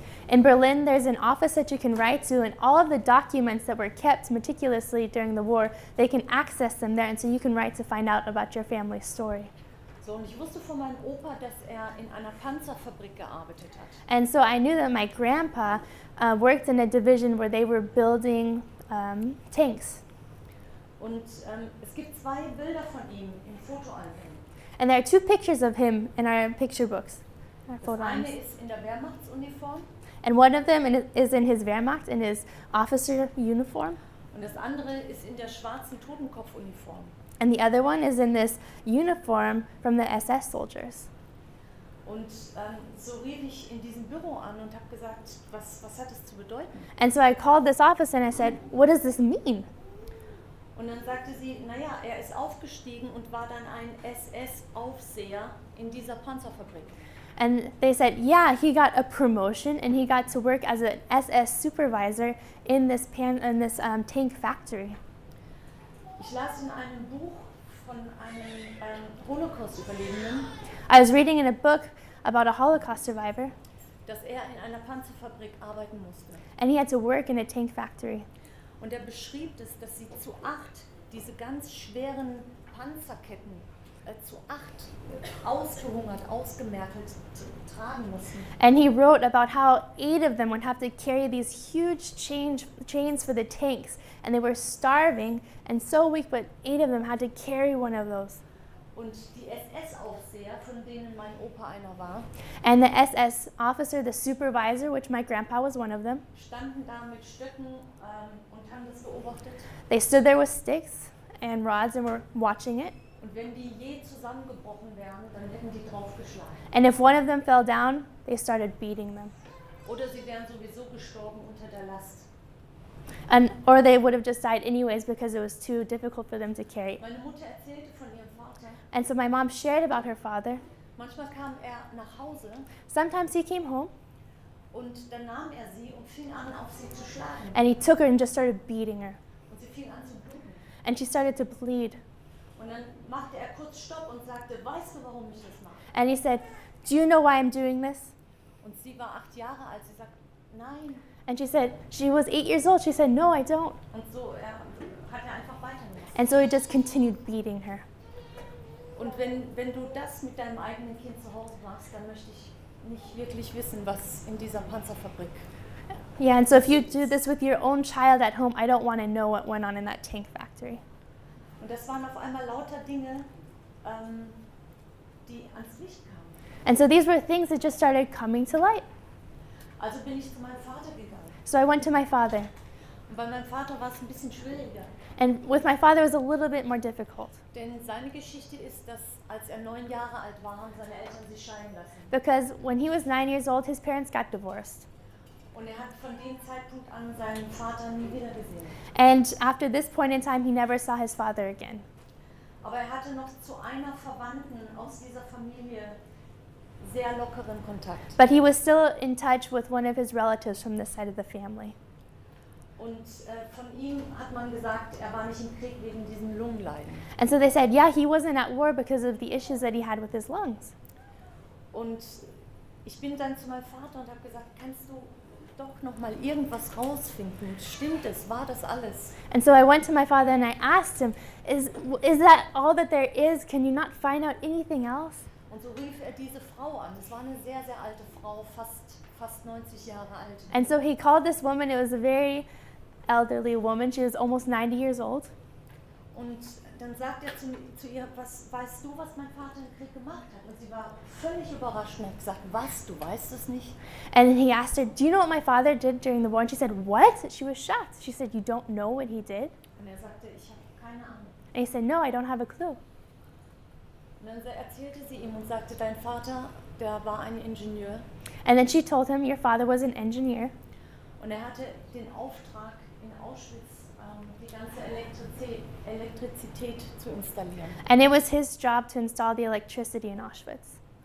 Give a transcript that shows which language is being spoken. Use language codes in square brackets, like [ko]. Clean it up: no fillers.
[en] In Berlin, there's an office that you can write to, and all of the documents that were kept meticulously during the war, they can access them there, and so you can write to find out about your family's story. [de] So, und ich wusste von meinem Opa, dass er in einer Panzerfabrik gearbeitet hat. [en] And so I knew that my grandpa worked in a division where they were building tanks. [de] Und es gibt 2 Bilder von ihm im Fotoalbum. [en] And there are 2 pictures of him in our picture books, our [de] Das [en] photo [de] eine [en] albums. [de] ist in der Wehrmachtsuniform [en] And one of them is in his Wehrmacht, in his officer uniform. [de] und das andere ist in der schwarzen Totenkopfuniform. [en] And the other one is in this uniform from the SS soldiers. [de] Und so rief ich in diesem Büro an und habe gesagt, was hat es zu bedeuten? [en] And so I called this office and I said, "What does this mean?" [de] Und dann sagte sie, naja, er ist aufgestiegen und war dann ein SS-Aufseher in dieser Panzerfabrik. [en] And they said, yeah, he got a promotion and he got to work as an SS supervisor in this tank factory. [de] Ich las in einem Buch von einem Holocaust-Überlebenden, [en] I was reading in a book about a Holocaust survivor, [de] dass er in einer Panzerfabrik arbeiten musste. [en] and he had to work in a tank factory. [de] Und er beschrieb das, dass sie zu 8 diese ganz schweren Panzerketten zu 8 ausgehungert, ausgemerkelt tragen mussten. [en] And he wrote about how 8 of them would have to carry these huge chains for the tanks, and they were starving and so weak, but 8 of them had to carry one of those. [de] Und die SS-Aufseher, von denen mein Opa einer war, [en] And the SS officer, the supervisor, which my grandpa was one of them, [de] standen da mit Stöcken und haben das beobachtet. [en] they stood there with sticks and rods and were watching it. [de] Und wenn die je zusammengebrochen wären, dann hätten die draufgeschlagen. [en] And if one of them fell down, they started beating them. [de] Oder sie wären sowieso gestorben unter der Last. [en] Or they would have just died anyways because it was too difficult for them to carry. [de] Meine Mutter erzählte von ihrem Vater. [en] And so my mom shared about her father. [de] Manchmal kam er nach Hause [en] Sometimes he came home [de] und dann nahm er sie und fing an, auf sie zu schlagen. [en] and he took her and just started beating her. [de] Und sie fing an zu bluten. [en] And she started to bleed. [de] Und dann machte er kurz Stopp und sagte, weißt du, warum ich das mache? [en] And he said, "Do you know why I'm doing this?" [de] Und sie war 8 Jahre alt. Sie sagt, nein. [en] And she said, she was 8 years old. She said, "No, I don't." [de] Und so hat er einfach weitergemacht. [en] And so he just continued beating her. [de] Und wenn du das mit deinem eigenen Kind zu Hause machst, dann möchte ich nicht wirklich wissen, was in dieser Panzerfabrik. [en] Yeah, and so if you do this with your own child at home, I don't want to know what went on in that tank factory. [de] Und das waren auf einmal lauter Dinge, die ans Licht kamen. [en] And so these were things that just started coming to light. [de] Also bin ich zu meinem Vater gegangen. [en] So I went to my father. [de] Und bei meinem Vater war es ein bisschen schwieriger. [en] And with my father, it was a little bit more difficult. [de] Denn seine Geschichte ist, dass als er 9 Jahre alt war, haben seine Eltern sich scheiden lassen. [en] Because when he was 9 years old, his parents got divorced. [de] Und er hat von dem Zeitpunkt an seinen Vater nie wieder gesehen. [en] And after this point in time, he never saw his father again. [de] Aber er hatte noch zu einer Verwandten aus dieser Familie sehr lockeren Kontakt. [en] But he was still in touch with one of his relatives from this side of the family. [de] Und von ihm hat man gesagt, er war nicht im Krieg wegen diesem Lungenleiden. [en] And so they said, yeah, he wasn't at war because of the issues that he had with his lungs. [de] Und ich bin dann zu meinem Vater und habe gesagt, kannst du doch noch mal irgendwas rausfinden? Stimmt es? War das alles? [en] And so I went to my father and I asked him, is that all that there is? Can you not find out anything else? [de] Und so rief er diese Frau an. Das war eine sehr, sehr alte Frau, fast 90 Jahre alt. [en] And so he called this woman. It was a very elderly woman. She was almost 90 years old. [de] Und dann sagt er zu ihr, weißt du, was mein Vater im Krieg gemacht hat? Und sie war völlig überrascht und hat gesagt, was, du weißt es nicht? [en] And he asked her, do you know what my father did during the war? And she said, what? She was shocked. She said, you don't know what he did? [de] Und er sagte, ich habe keine Ahnung. [en] And he said, no, I don't have a clue. [de] Und dann erzählte sie ihm und sagte, dein Vater, der war ein Ingenieur. [en] And then she told him, your father was an engineer. [de] Und er hatte den Auftrag, in Auschwitz die ganze Elektrizität zu installieren. [en] And it was his job to install the electricity in Auschwitz.